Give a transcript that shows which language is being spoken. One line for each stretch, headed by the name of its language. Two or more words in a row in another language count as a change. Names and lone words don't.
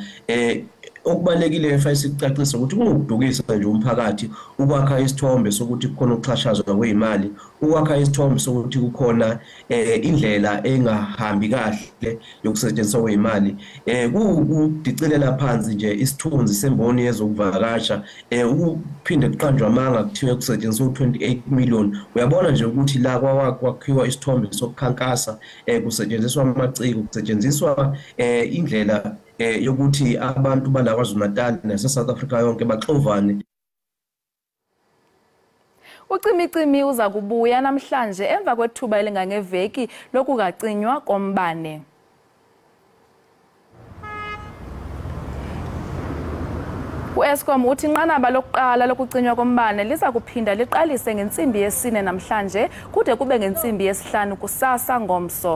Zulu: Okubalekile efayisi sicacisa ukuthi kungudukisa nje umphakathi ukwakha isithombe sokuthi kukhona ukuxhashazwa kwezimali, ukwakha isithombe sokuthi kukhona indlela engahambi kahle yokusetshenziswa kwezimali, kudicelela phansi nje isithunzi semboni yezokuvakasha, ukuphinde kuqanjwe amanga kuthiwe kusetshenziswa 28 million. Uyabona nje ukuthi la kwakhiwa isithombe sokukhankasa, kusetshenziswa amaciko, kusetshenziswa indlela yokuthi abantu bala KwaZulu-Natal nase South Africa yonke baxovane.
Xhosa: Ucimicimi uza kubuya namhlanje emva kwethuba elingangeveki lokugacinywa kombane. U-Eskom uthi inqanaba lokuqala lokucinywa kombane liza kuphinda liqalise ngentsimbi yesine namhlanje kude kube ngentsimbi yesihlanu kusasa ngomso.